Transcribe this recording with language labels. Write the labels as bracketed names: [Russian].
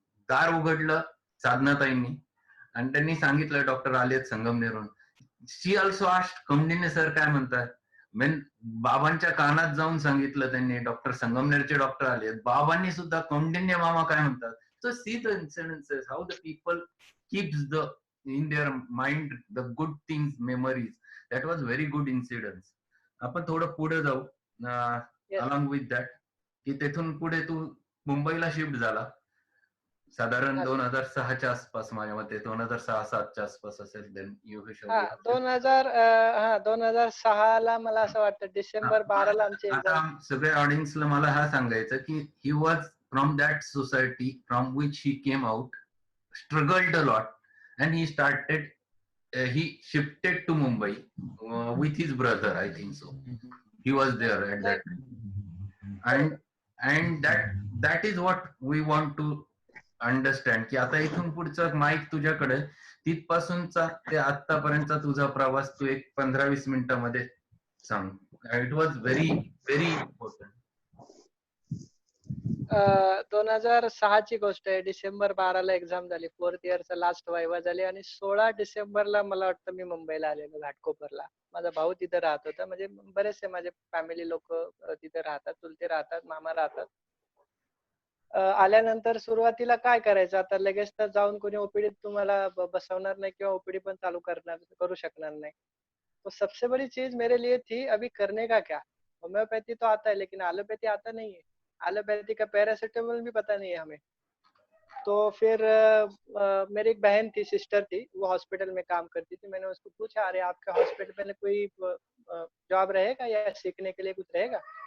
[Marathi] दार उघडलं साधनाताईंनी आणि त्यांनी सांगितलं डॉक्टर आलेत संगमनेरून. [English] she also asked [Marathi] कौंडिन्य सर काय म्हणतात. बाबांच्या कानात जाऊन सांगितलं त्यांनी डॉक्टर संगमनेरचे डॉक्टर आले. बाबांनी सुद्धा कौंडिन्य मामा काय म्हणतात. [English] So see the incidences, how the people keeps the in their mind the good things, memories. That was very good incidents. [Marathi] आपण थोडं पुढे जाऊ [English] along with that, [Marathi] की तेथून पुढे तू मुंबईला शिफ्ट झाला साधारण 2006च्या आसपास. माझ्या मते 2006-07च्या आसपास असेल. [English] then you [Marathi] 2006ला मला असं वाटतं डिसेंबर 12ला आमची एक्झाम. सगळ्या ऑडियन्सला मला हा सांगायचं की [English] He was from that society from which he came out, struggled a lot and he started, he shifted to Mumbai with his brother, I think so. He was there at that time. And that is what we want to understand, [Marathi] की आता इथून पुढचं mic तुझ्याकडे, तिथपासूनचा ते आतापर्यंतचा तुझा प्रवास तू एक 15-20 मिनिटांमध्ये सांग. [English] It was very very important. [Marathi] 2006ची गोष्ट आहे. डिसेंबर 12ला एक्झाम झाली, 4th इयरचा लास्ट वायवा झाली आणि 16 डिसेंबरला मला वाटतं मी मुंबईला आलेलो घाटकोपरला. माझा भाऊ तिथे राहत होता. म्हणजे बरेचसे माझे फॅमिली लोक तिथे राहतात, चुलते राहतात, मामा राहतात. आल्यानंतर सुरुवातीला काय करायचं, आता लगेच तर जाऊन कोणी ओपीडीत तुम्हाला बसवणार नाही किंवा ओपीडी पण चालू करू शकणार नाही. [Hindi] तो सबसे बड़ी चीज मेरे लिए थी अभी करने का क्या. होम्योपैथी तो आता है लेकिन एलोपैथी आता नहीं है. एलोपैथी का पैरासिटामोल भी पता नहीं है हमें. तो फिर मेरी एक बहन थी, सिस्टर थी, वो हॉस्पिटल में काम करती थी. मैंने उसको पूछा अरे आपके हॉस्पिटल में कोई जॉब रहेगा या सीखने के लिए कुछ रहेगा.